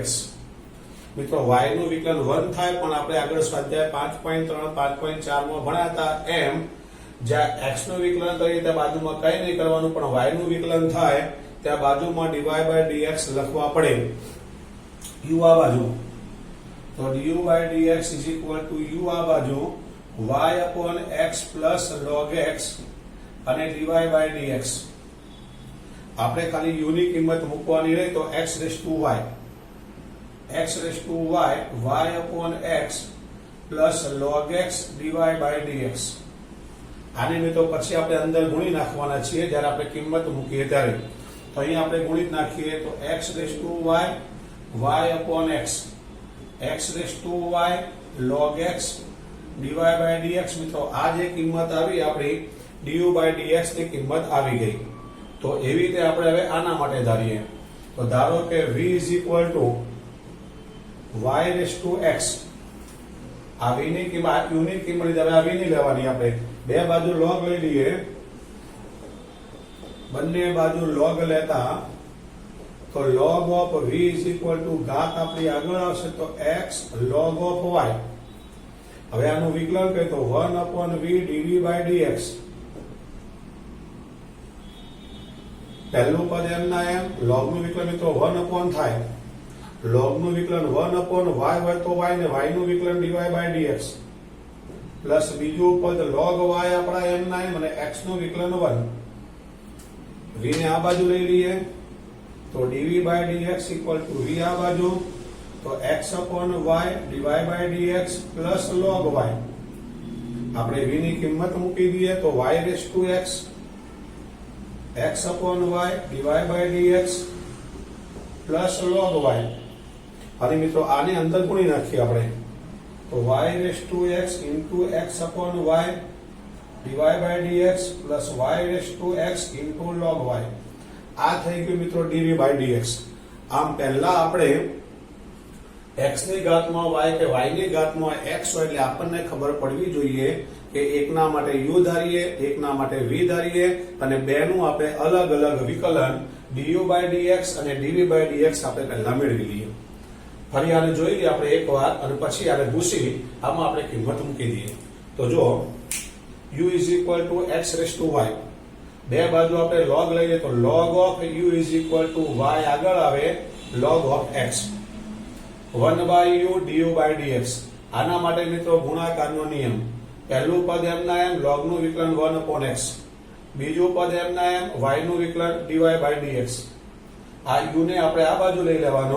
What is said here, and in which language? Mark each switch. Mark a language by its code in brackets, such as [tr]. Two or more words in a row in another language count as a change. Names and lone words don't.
[gu] મિત્રો y નું વિકલન 1 થાય, પણ આપણે આગળ સ્વાધ્યાય 5.3 5.4 માં ભણ્યા હતા એમ જ્યાં x નું વિકલન કરીએ ત્યાં બાજુમાં કંઈ નહીં કરવાનું, પણ y નું વિકલન થાય ત્યાં બાજુમાં [en] dy by dx [gu] લખવા પડે। [en] u [gu] આ બાજુ તો [en] du by dx is equal to u [gu] આ બાજુ [en] y upon x plus log x અને dy by dx। [gu] આપણે ખાલી u ની કિંમત મૂકવાની રહી તો [en] x raised to y, x raised to y, y upon x plus log x dy by dx। [gu] આને મિત્રો પછી આપણે અંદર ગુણી નાખવાના છીએ જ્યારે આપણે કિંમત મૂકીએ ત્યારે। તો અહીં આપણે ગુણી નાખીએ તો [en] x raised to y, y upon x, x raised to y log x dy by dx। [gu] મિત્રો આ જે કિંમત આવી આપણી [en] du by dx [gu] ની કિંમત આવી ગઈ। તો એવી રીતે આપણે હવે આના માટે ધારીએ તો ધારો કે [en] v is equal to y raised to x, [gu] આ v ની કિંમત u ની કિંમત હવે આ v ની લેવાની, આપણે બે બાજુ log લઈ લઈએ, બંને બાજુ log લેતા તો [en] log of v is equal to [gu] ઘાત આપણી આગળ આવશે તો [en] x log of y। [gu] હવે આનું વિકલન કરીએ તો 1/v [en] dv by dx, [gu] પહેલું પદ m ના m, log નું વિકલન મિત્રો 1 થાય, log નું વિકલન 1/y હોય તો y ને y નું વિકલન [en] dy by dx, [gu] પ્લસ બીજું પદ log y આપણા m ના m અને x નું વિકલન 1, v ને આ બાજુ લઈ લઈએ તો [en] dv by dx equal to v [gu] આ બાજુ તો [en] x upon y dy by dx plus log y। [gu] આપણે v ની કિંમત મૂકી દઈએ તો [en] y raised to x, x upon y dy by dx plus log y। [gu] અને મિત્રો આને અંદર ગુણી નાખીએ આપણે તો [en] y raised to x into x upon y dy by dx plus y raised to x into log y। [gu] આ થઈ ગયું મિત્રો [en] dv by dx। [gu] આમ પહેલા આપણે x ની ઘાતમાં y કે y ની ઘાતમાં x હોય એટલે આપણને ખબર પડવી જોઈએ કે એકના માટે u ધારીએ, એકના માટે v ધારીએ અને બેનું આપણે અલગ અલગ વિકલન [en] du by dx [gu] અને [en] dv by dx [gu] આપણે પહેલા મેળવી લઈએ। ફરી આને જોઈ લઈએ આપણે એકવાર અને પછી આને ભૂસી આમાં આપણે કિંમત મૂકી દઈએ। તો જો [en] u is equal to x raised to y, [gu] બે બાજુ આપણે log લઈએ તો [en] log of u is equal to y [gu] આગળ આવે [en] log of x। [gu] 1/u du/dx. આના માટે મિત્રો ગુણાકારનો નિયમ. પહેલું પદ m ના m log નું વિકલન 1/x, બીજું પદ m ના m y નું વિકલન dy/dx. આ u ને આપણે આ બાજુ લઈ લેવાનો.